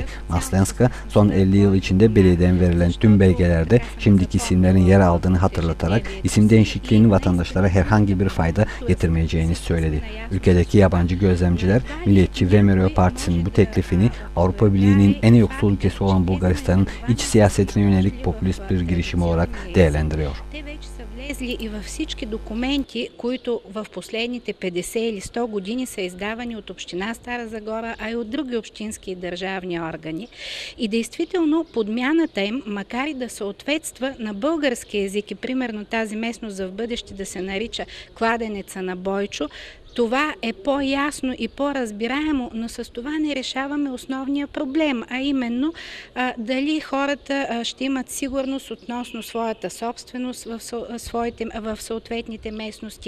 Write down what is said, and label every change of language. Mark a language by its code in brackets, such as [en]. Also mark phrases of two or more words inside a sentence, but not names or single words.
[tr] Maslenska, son 50 yıl içinde belediyeden verilen tüm belgelerde şimdiki isimlerin yer aldığını hatırlatarak isim değişikliğinin vatandaşlara herhangi bir fayda getirmeyeceğini söyledi. Ülkedeki yabancı gözlemciler, Milliyetçi ve Mereo Partisi'nin bu teklifini Avrupa Birliği'nin en yoksul ülkesi olan Bulgaristan'ın iç siyasetine yönelik popülist bir girişim olarak değerlendiriyor. [bg] Влезли и във всички документи, които в последните 50 или 100 години са издавани от община Стара Загора, а и от други общински и държавни органи. И действително подмяната им, макар и да съответства на български език и примерно тази местност за в бъдеще да се нарича Кладенеца на Бойчо, това е по-ясно и по-разбираемо, но с това не решаваме основния проблем, а именно дали хората ще имат сигурност относно своята собственост в съответните местности